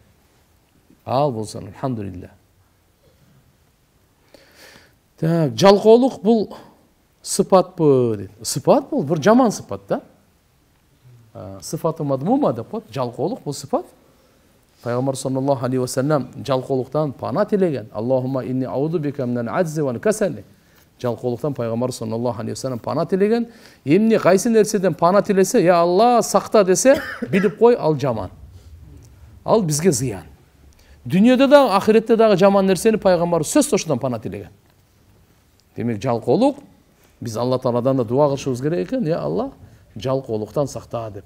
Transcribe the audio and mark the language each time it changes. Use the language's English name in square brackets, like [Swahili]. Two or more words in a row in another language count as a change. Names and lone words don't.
[Kyrgyz] Ал болсо алхамдулилля. Так, жалкоолук бул сыпатпы дейт. Сыпат бул бир жаман сыпат да. [Arabic] صفة مذمومة [Kyrgyz] деп коет. Жалкоолук бул сыпат. Пайгамбар [Arabic] صلى الله عليه وسلم [Kyrgyz] жалкоолуктан пана тилеген. [Arabic] اللهم إني أعوذ بك من العجز والكسل. [Kyrgyz] Жалкоолуктан пайгамбар [Arabic] صلى الله عليه وسلم [Kyrgyz] пана тилеген. Эмне кайсы нерседен пана тилесе, я Алла сакта десе, билип кой, ал жаман. Ал бизге зыян. Дүйнөдө да, ахиретте дагы жаман нерсени пайгамбар сөз ошондон пана тилеген. Демек, жалкоолук биз Алла Тааладан да дуа кылышыбыз керек экен, я Алла, жалкоолуктан сакта деп.